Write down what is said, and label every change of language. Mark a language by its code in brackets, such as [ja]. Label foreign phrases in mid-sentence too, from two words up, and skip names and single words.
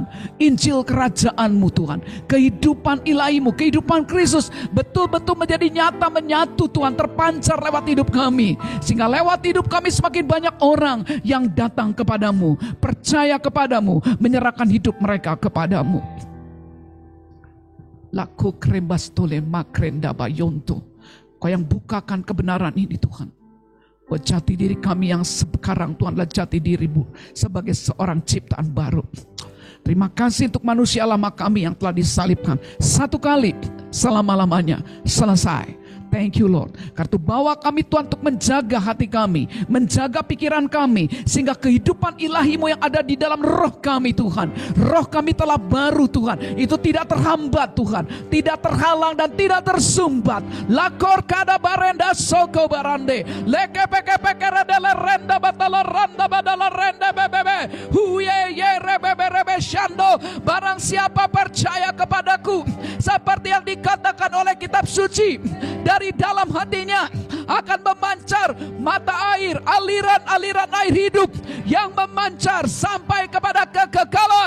[id] Injil kerajaan-Mu Tuhan. Kehidupan ilahi-Mu, kehidupan Kristus betul-betul menjadi nyata, menyatu Tuhan. Terpancar lewat hidup kami. Sehingga lewat hidup kami semakin banyak orang yang datang kepadamu. Percaya kepadamu, menyerahkan hidup mereka kepadamu. Laku krembas tole makrenda bayonto. Kau yang bukakan kebenaran ini Tuhan. Buat jati diri kami yang sekarang Tuhan adalah jati diri-Mu sebagai seorang ciptaan baru. Terima kasih untuk manusia lama kami yang telah disalibkan. Satu kali selama-lamanya selesai. [en] Thank you Lord. [id] Karena bawa kami Tuhan untuk menjaga hati kami, menjaga pikiran kami, sehingga kehidupan ilahi-Mu yang ada di dalam roh kami Tuhan. Roh kami telah baru Tuhan. Itu tidak terhambat Tuhan, tidak terhalang dan tidak tersumbat. Lakor kada barenda soko barande. Leke peke peke redele renda batala randa badala renda bebebe. Huye ye rebebe rebe shando. Barang siapa percaya kepadaku, seperti yang dikatakan oleh kitab suci, dari dalam hatinya akan memancar mata air, aliran-aliran air hidup yang memancar sampai kepada kekekalan.